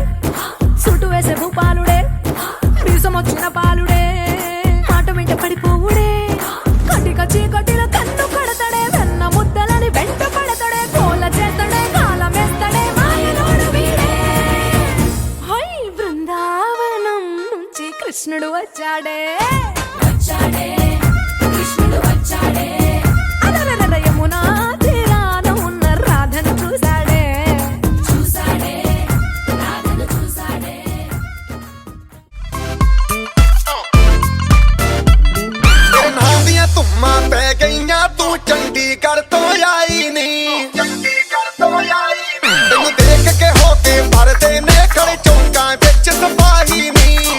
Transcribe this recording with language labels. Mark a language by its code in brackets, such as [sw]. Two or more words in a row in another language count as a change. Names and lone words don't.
[te] సుటు వేసే భూపాలుడే మీసం వచ్చిన పాలుడే మాట వెంట పడిపోవుడే కటిక చీకటిలో కన్ను కడతాడే వెన్న ముద్దలని వెంట పడతాడే కోల చేస్తాడే కాలమేస్తాడే మాయలోడు వీడే హై బృందావనం నుంచి కృష్ణుడు వచ్చాడే అలరలర యమునా తీరాన ఉన్న రాధను చూశాడే [pa] ਤੇਰੇ ਨਾਂ ਦੀਆਂ ਧੁੰਮਾਂ ਪੈ ਗਈਆਂ ਤੂੰ ਚੰਡੀਗੜ੍ਹ ਤੋਂ ਆਈ ਨੀ ਤੈਨੂੰ ਦੇਖ ਕੇ ਹੋ ਕੇ ਭਰਦੇ ਨੇ ਖੜੇ ਚੌਂਕਾਂ ਵਿੱਚ ਸਿਪਾਹੀ ਨੀ